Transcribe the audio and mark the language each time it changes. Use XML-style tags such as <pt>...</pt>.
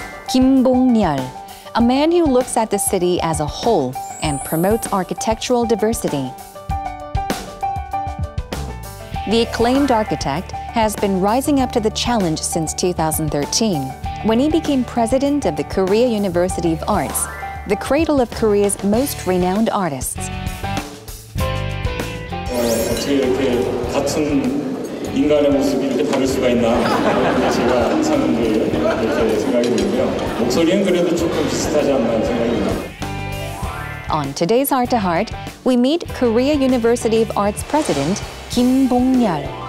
<en>Kim Bong-yeol, a man who looks at the city as a whole and promotes architectural diversity. The acclaimed architect has been rising up to the challenge since 2013, when he became president of the Korea University of Arts, the cradle of Korea's most renowned artists.</en> <ko>어떻게 이렇게 같은 인간의 모습이 이렇게 다를 수가 있나 제가 항상 이렇게 생각이 들고요. 목소리는 그래도 조금 비슷하지 않나 생각이 듭니다.</ko> <en>On today's Heart to Heart, we meet Korea University of Arts President Kim Bong-yeol.</en>